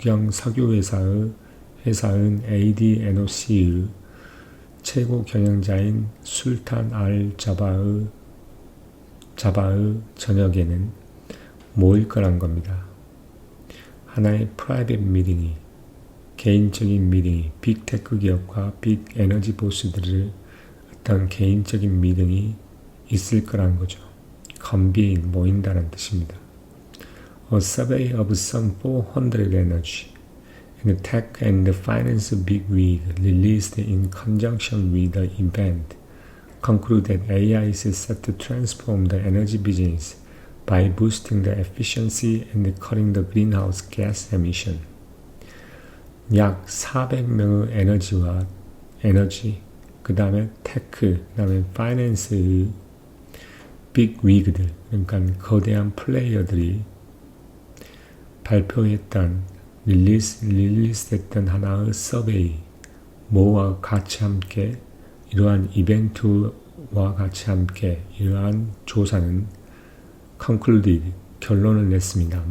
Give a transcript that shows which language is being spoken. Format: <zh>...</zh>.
<ko>석유회사의 회사인 ADNOC의 최고 경영자인 술탄 자바의 저녁에는 모일 거란 겁니다. 하나의 프라이빗 미팅이, 개인적인 미팅이, 빅테크 기업과 빅 에너지 보스들의 어떤 개인적인 미팅이 있을 거란 거죠. convene, 모인다는 뜻입니다.</ko> <en>A survey of some 400 energy and tech and finance bigwig released in conjunction with the event conclude that AI is set to transform the energy business by boosting the efficiency and cutting the greenhouse gas emission.</en> <ko>약 400명의 에너지, 그 다음에 테크, 그 다음에 파이낸스의 빅위그들, 그러니까 거대한 플레이어들이 발표했던 릴리스했던 하나의 서베이, 뭐와 같이 함께 이러한 이벤트와 같이 함께 이러한 조사는 concluded, 결론을 냈습니다.</ko>